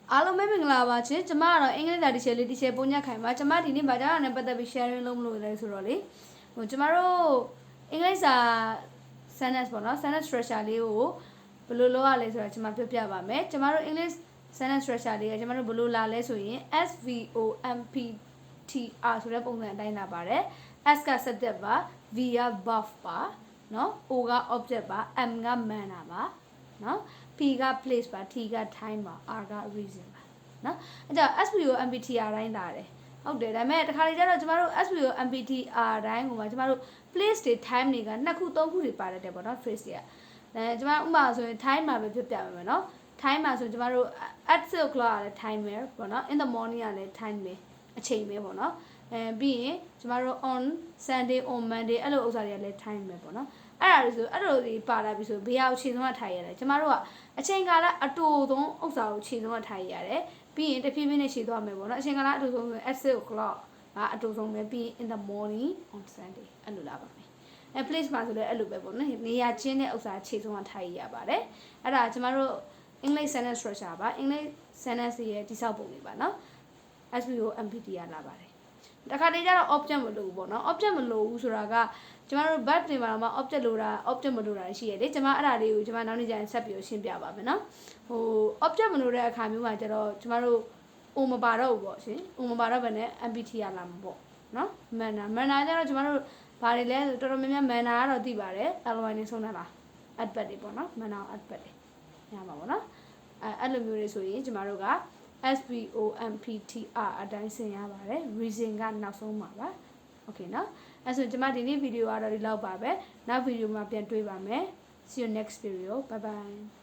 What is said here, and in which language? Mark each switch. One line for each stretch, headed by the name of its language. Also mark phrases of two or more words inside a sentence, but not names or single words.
Burmese: အားလုံးပဲမင်္ဂလာပါရှင်ကျမကတော့အင်္ဂလိပ်စာတီချာလေးတီချာပုံညက်ခိုင်ပါကျမဒီနေ့ဗာကြားနဲ့ပတ်သက်ပြီး sharing လုပ်မလို့လဲဆိုတော့လေဟိုကျမတို့အင်္ဂလိပ်စာ sentence ပေါ့နော်
English: sentence structure
Burmese: လေးကိုဘယ်လိုလုပ်ရလဲဆိုတော့ကျမပြောပြပါမယ်ကျမတို့
English: English sentence structure
Burmese: လေးကကျမတို့ဘယ်လိုလာလဲဆိုရင် SVOMPTR ဆိုတဲ့ပုံစံအတိုင်းလာပါတယ် S က subject ပါ V က verb ပါနော် O က object ပါ M က manner ပါနော် P က place ပါ T က time ပါ R က reason ပါနော်အဲ့တော့ SVOMPTR တိုင်းလာတယ်ဟုတ်တယ်ဒါပေမဲ့တခါလေကျတော့ကျမတို့ SVOMPTR တိုင်းကိုမှကျမတို့ place တွေ time တွေကနှစ်ခုသုံးခုတွေပါတတ်တယ်ပေါ့နော် phrase တွေကကျမဥပမာဆိုရင် time မှာပဲပြပြမယ်နော် time မှာဆိုကျမတို့
English: at 6 o'clock
Burmese: ကလည်း time ပဲပေါ့နော်
English: in the morning
Burmese: ကလည်း time ပဲအချိန်ပဲပေါ့နော်ပြီးရင်ကျမတို့
English: on Sunday on Monday
Burmese: အဲ့လိုဥစ္စာတွေကလည်း time ပဲပေါ့နော်အဲ့လိုတွေပါလာပြီဆိုဘေးအောင်ခြေဆုံးကထားရတယ်ကျမတို့ကအချိန်ကာလအတူဆုံးဥစ္စာကိုခြေဆုံးကထားရတယ်ပြီးရင်တဖြည်းဖြည်းနဲ့ခြေသွားမယ်ပေါ့နော်အချိန်ကာလအတူဆုံးဆို
English: at 6 o'clock
Burmese: ကအတူဆုံးပဲ ပြီးရင်
English: in the morning on Sunday
Burmese: အဲ့လိုလာပါမယ်place မှာဆိုလည်းအဲ့လိုပဲပေါ့နော်နေရာချင်းတဲ့ဥစ္စာခြေဆုံးကထားရပါတယ်အဲ့ဒါကျမတို့
English: English sentence structure
Burmese: ပါ
English: English sentence
Burmese: ရဲ့တိစောက်ပုံတွေပါနော် SVOMPTR လာပါတယ်တခါတည်းကျတော့ object မလို့ဘူးပေါ့နော် object မလို့ဘူးဆိုတာကကျမတို့ verb တွေမှာတော့ object လို့တာ object မလို့တာရှိ ရတယ်ကျမအဲ့ဒါလေးကိုကျမနောက်နေ့ကျရင်ဆက်ပြီးရှင်းပြပါမယ်နော်ဟို object မလို့တဲ့အခါမျိုးမှာကျတော့ကျမတို့ O မပါတော့ဘူးပေါ့ရှင် O မပါတော့ဘယ်နဲ့ MPTR လာမှာပေါ့နော် manner ကျတော့ကျမတို့ဘာတွေလဲတော်တော်များများ manner ကတော့သိပါတယ် ly နေဆုံးတာလား adverb တွေပေါ့နော်
English: manner adverb
Burmese: တွေရမှာပေါ့နော်အဲ့လိုမျိုးတွေဆိုရင်ကျမတို့ကSVOMPTR အတိုင်းဆင်ရပါတယ် reason ကနောက်ဆုံးပါပါ okay နော်အဲ့ဆိုကျမဒီနေ့ဗီဒီယိုကတော့ဒီလောက်ပါပဲနောက်ဗီဒီယိုမှာပြန်တွေ့ပါမယ်
English: see you next video bye bye